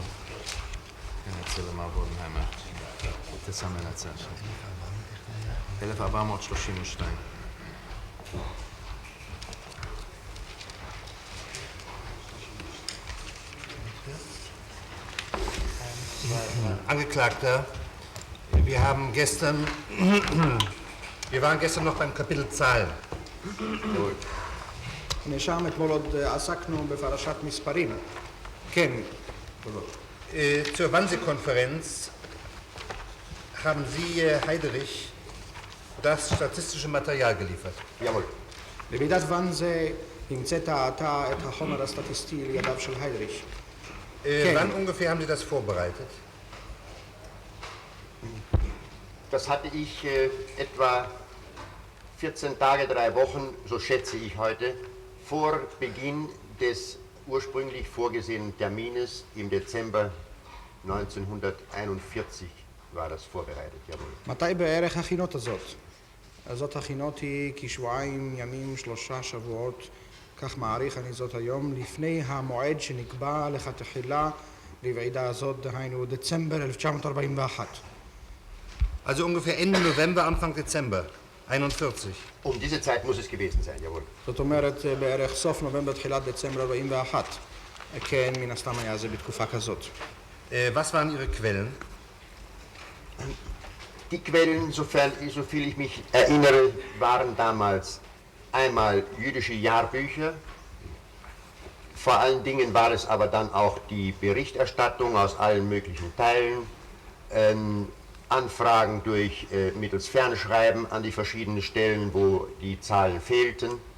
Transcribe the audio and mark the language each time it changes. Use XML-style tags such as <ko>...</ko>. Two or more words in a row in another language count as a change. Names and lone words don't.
<he>נצא למר בודנהיימר, תסמן את זה. 1432.</he> <de>Angeklagter, wir waren gestern noch beim Kapitel Zahlen.</de> <he>נאשם אתמול עוד עסקנו בפרשת מספרים. כן,</he> <de>Zur Wannsee-Konferenz haben Sie, Heiderich, das statistische Material geliefert. Jawohl.</de> <he>לוועידת ואנזה המצאת אתה את החומר הסטטיסטי לידיו של היידריש.</he> <de>Wann ungefähr haben Sie das vorbereitet? Das hatte ich etwa 14 Tage, 3 Wochen, so schätze ich heute, vor Beginn des ursprünglich vorgesehenen Termines im Dezember 1941 war das vorbereitet, jawohl.</de> <he>מתי בערך הכינות הזאת? זאת הכינות היא כשבועיים, ימים, 3 שבועות כך מעריך אני זאת היום, לפני המועד שנקבע לכתחילה לוועידה הזאת, דהיינו דצמבר 1941.</he> <de>Also ungefähr Ende November, Anfang Dezember 41. Um diese Zeit muss es gewesen sein, jawohl.</de> <he>זאת אומרת, בערך סוף נובמבר, תחילת דצמבר 41. כן, מן הסתם היה זה בתקופה כזאת.</he> <de>Was waren Ihre Quellen? Die Quellen, soviel ich mich erinnere, waren damals einmal jüdische Jahrbücher. Vor allen Dingen war es aber dann auch die Berichterstattung aus allen möglichen Teilen, Anfragen mittels Fernschreiben an die verschiedenen Stellen, wo die Zahlen fehlten.</de>